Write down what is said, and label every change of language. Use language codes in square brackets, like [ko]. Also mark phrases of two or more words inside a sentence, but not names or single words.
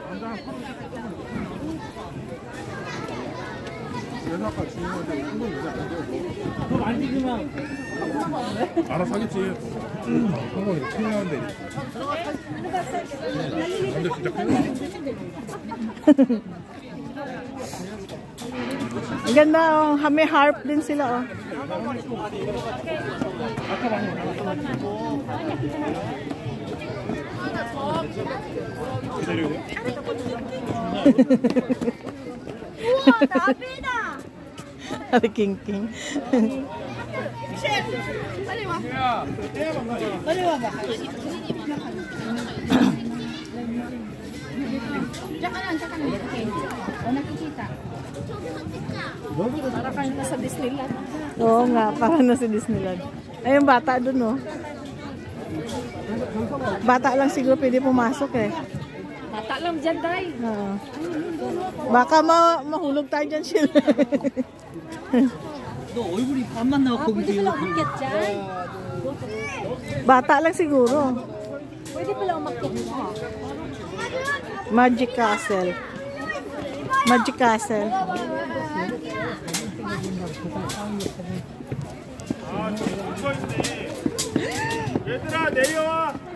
[ko] 연아까 주인한테 이거 이제 안 돼요. 너 만지지 마. 알아서 하겠지. 한번 이렇게 큰일 나는데. 근데 진짜 큰일 나. [tl] Ang ganda oh. May harp din sila oh. [ko] 우와, 나비다. Ari King King. 빨리 와. 빨리 와봐. [tl] Tsaka lang. Okay. O, nakikita. Para kayo nasa Disneyland. Oo nga, parang nasa Disneyland. Ay, yung bata dun oh. Bata lang siguro pwede pumasok eh. Bata lang dyan, Day. Oo. Baka mahulog tayo dyan sila. [ko] 너 얼굴이 반만 나왔고 [tl] Pwede pala umakyat dyan. Bata lang siguro. Pwede pala umakyat dyan. Magic Castle. Magic Castle. [ko] 얘들아 내려와.